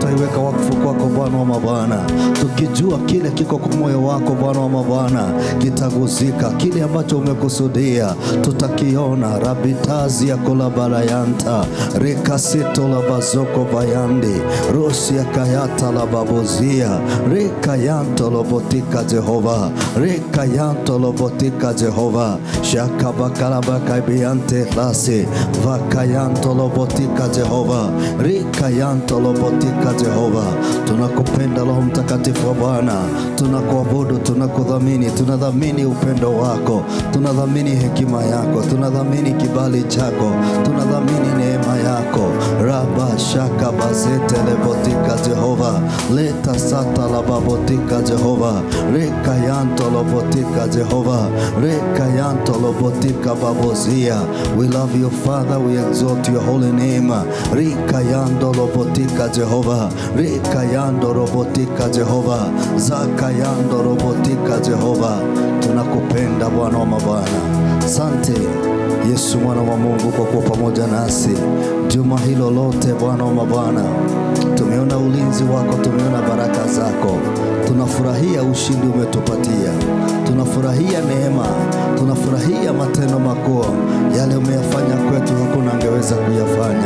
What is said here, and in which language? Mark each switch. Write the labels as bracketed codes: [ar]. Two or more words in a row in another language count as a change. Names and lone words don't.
[sw] Tutaiweka wakfu kwako Bwana wa mabwana, tukijua kile kiko kwa moyo wako Bwana wa mabwana kitaguzika, kile ambacho umekusudia tutakiona. Rabitazi ya kolabarayanta, rekasito la bazoko bayandi, rosi ya kayata la babozia, rekayanto lobotika Jehova, rekayanto lobotika Jehova, shakabakalabaka biyante lasi, vakayanto lobotika Jehova, rekayanto lobotika Jehova. Tunakupenda Roho Mtakatifu wa Bwana, tunakuabudu, tunakudhamini, tunadhamini upendo wako, tunadhamini hekima yako, tunadhamini kibali chako, tunadhamini neema yako. Raba shaka bazete lebotika Jehova, leta sata la babotika Jehova, reka yanto lobotika Jehova, reka yanto lobotika babozia. [en] We love you Father, we exalt your holy name. Reka yanto lobotika Jehova, reka yanto robotika Jehova, zaka yanto robotika Jehova. [sw] Tunakupenda Bwana wa mabwana. Asante Yesu mwana wa Mungu kwa kuwa pamoja nasi juma hilo lote Bwana wa mabwana. Tumeona ulinzi wako, tumeona baraka zako, tunafurahia ushindi umetupatia, tunafurahia neema, tunafurahia matendo makuu yale umeyafanya kwetu, hakuna angeweza kuyafanya.